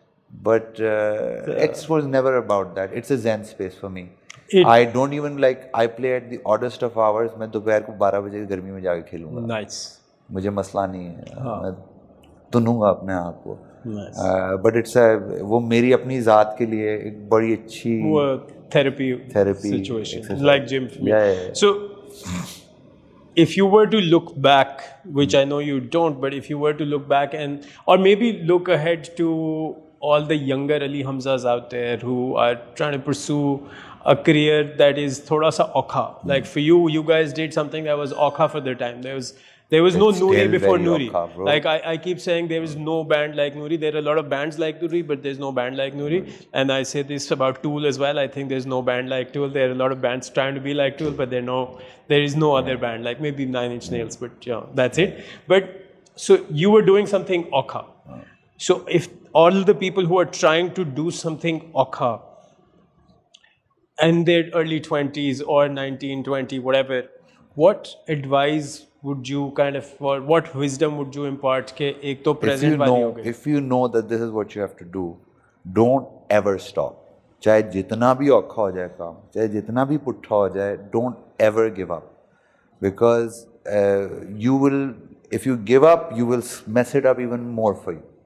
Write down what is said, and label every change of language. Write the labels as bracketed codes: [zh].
[en] But it was never about that. It's a zen space for me. I don't even I play at the oddest of hours. [ur] میں دوپہر کو 12 بجے گرمی میں جا کے کھیلوں گا. [en] Nice. [ur] مجھے مسئلہ نہیں ہے. میں تنوں گا اپنے آپ کو. بٹ اٹس وہ میری اپنی ذات کے لیے ایک بڑی اچھی [en] therapy situation like gym for me. So if you were to look back, which I know you don't, but if you were to look back and or maybe look ahead to all the younger Ali Hamzas out there who are trying to pursue a career that is [ur] thoda sa okha. [en] Like for you guys did something that was okha for their time. There was no Noori before Noori. Like I keep saying there is no band like Noori. There are a lot of bands like Noori, but there's no band like Noori. And I say this about Tool as well. I think there's no band like Tool. There are a lot of bands trying to be like Tool, but there is no other band like maybe Nine Inch Nails, but yeah, that's it. But so you were doing something okha. So if all the people who are trying to do something okha in their early 20s or 19, 20, whatever, what advice would you kind of, or what wisdom would you impart [ur] ke ek to present wali ho gayi? [en] If you know that this is what you have to do, don't ever stop. [ur] چاہے جتنا بھی اوکھا ہو جائے کام, چاہے جتنا بھی پٹھا ہو جائے, [en] don't ever give up. Because you will, if you give up, you will mess it up even more for you.